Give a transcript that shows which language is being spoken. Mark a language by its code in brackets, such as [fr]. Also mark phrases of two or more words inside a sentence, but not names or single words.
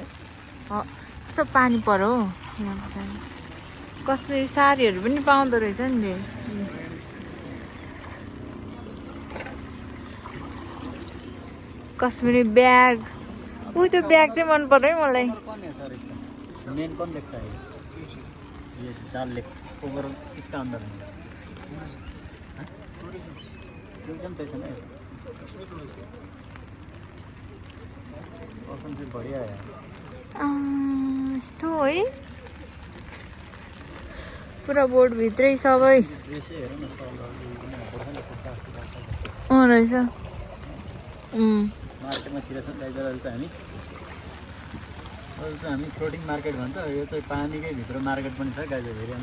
[ne] कस्तो पानी पर्यो हौ यहाँ पछाडि कश्मीरी साडीहरू पनि पाउँदो रहेछ नि रे कश्मीरी ब्याग त्यो ब्याग चाहिँ मन पर्यो है मलाई [hi] कौन है सर इसका मेन कौन देखता है ये डाल लेक ओवर इसका अंदर है टूरिज्म पैसा नहीं मौसम चाहिँ बढिया है [ne] यस्तो है पुरा बोर्डभित्रै सबै ड्रेसै हेर न रहेछ मार्केटमा छिरेछौँ गाइजहरु चाहिँ हामी फ्लोटिङ मार्केट भन्छ यो चाहिँ पानीकै भित्र मार्केट पनि छ गाइजहरु हेरि